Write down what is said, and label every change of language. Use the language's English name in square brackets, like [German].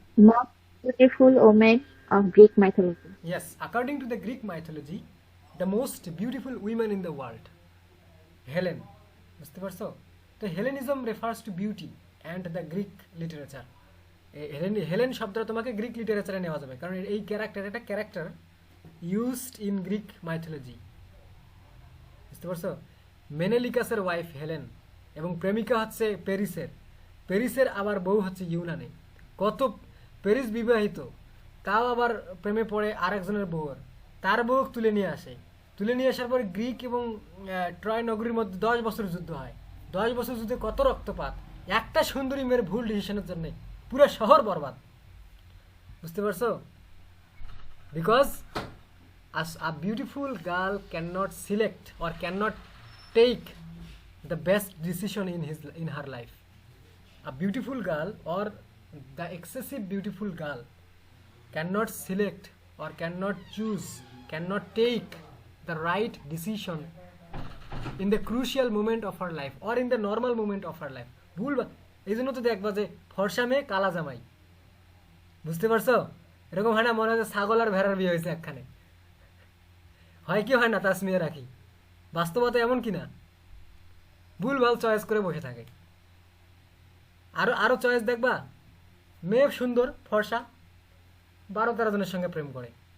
[English] Most beautiful women of Greek mythology. Yes, according to the Greek mythology, the most beautiful women in the world, Helen. [Bangla] বুঝতে পারছো? তো Hellenism refers to beauty and the Greek literature. Helen শব্দটা তোমাকে Greek লিটারেচারে নেওয়া যাবে, কারণ এই character, এটা character used in Greek mythology. বুঝতে পারছো? মেনেলিকাসের ওয়াইফ হেলেন, এবং প্রেমিকা হচ্ছে প্যারিসের। প্যারিসের আবার বউ হচ্ছে ইউনানে। কত প্যারিস বিবাহিত, তাও আবার প্রেমে পড়ে আরেকজনের বউর, তার বউ তুলে নিয়ে আসে। তুলে নিয়ে আসার পর গ্রিক এবং ট্রয় নগরীর মধ্যে 10 বছর যুদ্ধ হয়। 10 বছর যুদ্ধে কত রক্তপাত, একটা সুন্দরী মেয়ের ভুল ডিসিশনের জন্য পুরো শহর বরবাদ। বুঝতে পারছো? [English] Because a beautiful girl cannot select or cannot take the best decision in her life. A beautiful girl or the excessive beautiful girl cannot select or cannot choose, cannot take the right decision in the crucial moment of her life or in the normal moment of her life. [Bangla] ভুল, এই জন্য তো দেখবা যে ফর্সা মেয়ে কালা জামাই। বুঝতে পারছো? এরকম হয় না? মনে হয় ছাগল আর ভেড়ার বিয়ে হয়েছে একখানে। হয় কি হয় না তাসমিয়া রাখি? বাস্তবতা এমন কিনা? ভুল ভাল চয়েস করে বসে থাকে। আরো আরো চয়েস দেখবা, মেয়ে সুন্দর ফর্সা, 12-13 জনের সঙ্গে প্রেম করে।